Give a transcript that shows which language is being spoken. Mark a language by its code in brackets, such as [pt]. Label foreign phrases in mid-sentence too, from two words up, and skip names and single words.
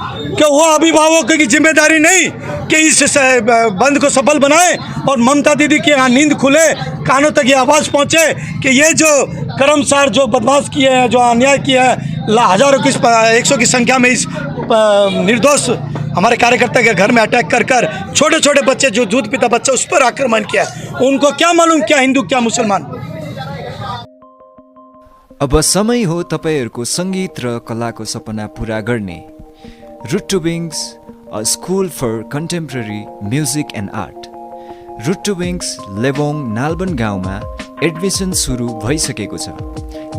[hi] क्या वो अभिभावकों की जिम्मेदारी नहीं कि इस बंद को सफल बनाए और ममता दीदी की यहाँ नींद खुले, कानों तक ये आवाज़ पहुँचे कि ये जो कर्मसार जो बदमाश किए हैं, जो अन्याय किए हैं, हज़ारों की 100 की संख्या में इस निर्दोष हमारे कार्यकर्ता के घर में अटैक कर छोटे छोटे बच्चे जो दूध पीता बच्चा उस पर आक्रमण किया, उनको क्या मालूम क्या हिंदू क्या मुसलमान। [ne] अब समय हो तपाईहरूको सङ्गीत र कलाको सपना पूरा गर्ने। [en] Root to Wings, a school for contemporary music and art. [ne] रुट टु विङ्स लेबोङ नालबन गाउँमा एडमिसन सुरु भइसकेको छ।